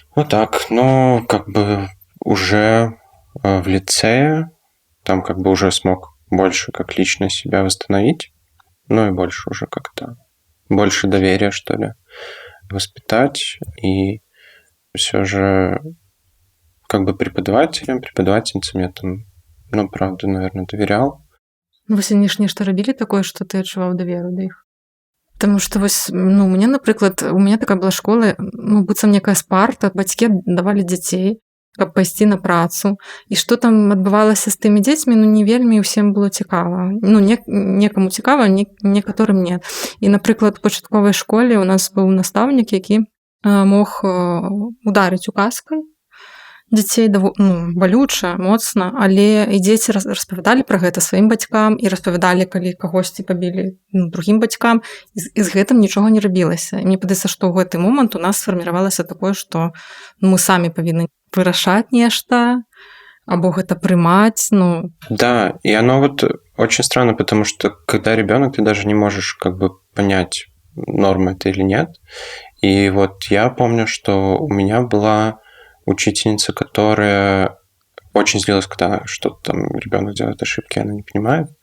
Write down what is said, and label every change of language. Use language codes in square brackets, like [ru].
[ru] Так, но уже в лицее там уже смог больше как лично себя восстановить. ну и больше уже как-то, больше доверия, что ли, воспитать. И все же как бы преподавательницам я там, ну, правда, наверное, доверял. [be] Вось они ж нешта рабілі такое, што ты адчуваў даверу да іх. Таму што вось, ну, мне, напрыклад, у мяне такая была школа, ну, быццам некая спарта, бацькі давалі дзяцей, каб пайсці на працу. І што там адбывалася з тымі дзецьмі, ну, не вельмі ўсім было цікава. Ну, некаму цікава, некаторым нет. І, напрыклад, у пачатковай школе у нас быў настаўнік, які мог ударыць указкай дзяцей, ну, балюча, моцна, але і дзеці распавядалі пра гэта сваім бацькам і распавядалі, калі кагосьці пабілі, ну, другім бацькам, і з гэтым нічога не рабілася. І мне падаецца, што ў гэты момант у нас сфарміравалася такое, што мы самі павінны вырашаць нешта, або гэта прымаць, ну... [ru] Да, и оно вот очень странно, потому что когда ребенок, ты даже не можешь как бы понять, норма это или нет. И вот я помню, что у меня была учительница, которая очень злилась, когда что-то там ребенок делает ошибки, она не понимает.